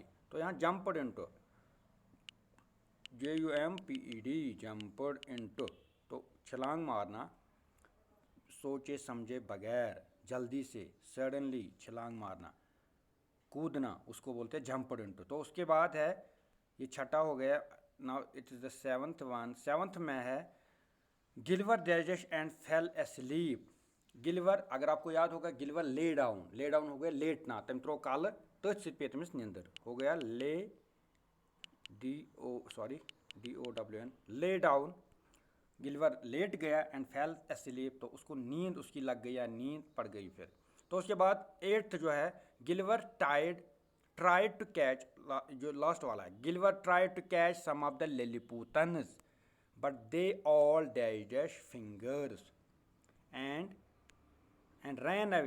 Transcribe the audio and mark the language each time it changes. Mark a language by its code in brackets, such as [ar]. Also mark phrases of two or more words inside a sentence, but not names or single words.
[hi] तो यहाँ [en] jumped into, [hi] JUMPED, [en] jumped into, [hi] तो छलांग मारना, सोचे समझे बगैर, जल्दी से, सडनली, छलांग मारना, कूदना, उसको बोलते हैं [en] jumped into. [hi] तो उसके बाद है ये छठा हो गया। [en] Now it is the seventh one. [hi] सेवंथ में है गिलवर [en] dash and fell asleep. [hi] गिलवर, अगर आपको याद होगा, गिलवर [en] lay down, lay down [hi] हो गया लेटना, [ks] तम त्रो काल तथ सित पे तमिस नींदर [hi] हो गया, [en] lay down, lay down, [hi] गिलवर लेट गया, [en] and fell asleep, [hi] तो उसको नींद उसकी लग गई या नींद पड़ गई फिर। तो उसके बाद एट्थ जो है [en] Gulliver tried to catch, [hi] जो लास्ट वाला है, [en] Gulliver tried to catch some of the Lilliputians but they all dash fingers and ran away.